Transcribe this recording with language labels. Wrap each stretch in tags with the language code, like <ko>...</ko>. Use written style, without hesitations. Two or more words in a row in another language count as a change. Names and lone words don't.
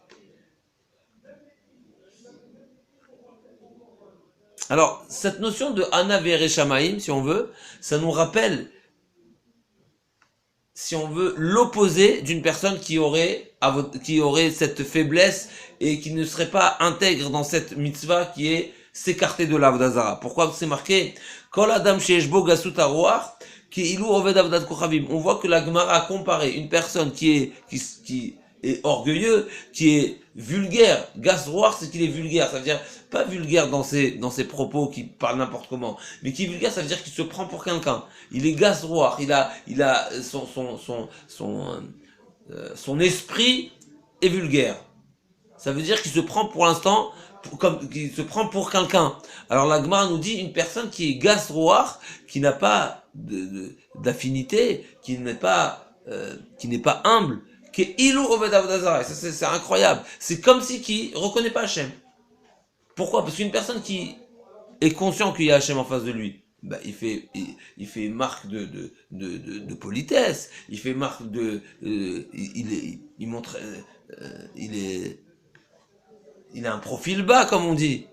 <fr>Alors, cette notion de Ana Vere Shamaim, si on veut, ça nous rappelle, si on veut, l'opposé d'une personne qui aurait cette faiblesse et qui ne serait pas intègre dans cette mitzvah qui est s'écarter de l'</fr> <he>עבודה זרה.</he> <fr>Pourquoi c'est marqué</fr> <he>כל אדם שיש בו גסות הרוח כאילו עובד עבודת כוכבים.</he> <fr>On voit que la Gemara a comparé une personne qui est orgueilleux, qui est vulgaire.</fr> <he>גס רוח,</he> <fr>c'est qu'il est vulgaire. Ça veut dire pas vulgaire dans ses propos, qui parle n'importe comment, mais qui est vulgaire, ça veut dire qu'il se prend pour quelqu'un. Il est</fr> <he>גס רוח.</he> <fr>Il a son esprit est vulgaire. Ça veut dire qu'il se prend pour l'instant qu'il se prend pour quelqu'un. Alors la Gemara nous dit une personne qui est</fr> <he>גס רוח,</he> <fr>qui n'a pas d'affinité, qui n'est pas humble, qui est</fr> <he>אילו עובד עבודה זרה.</he> <fr>Ça c'est incroyable. C'est comme si qui reconnaît pas Hachem. Pourquoi? Parce qu'une personne qui est conscient qu'il y a Hachem en face de lui, il fait marque de politesse, il fait marque il montre, il a un profil bas, comme on dit.</fr>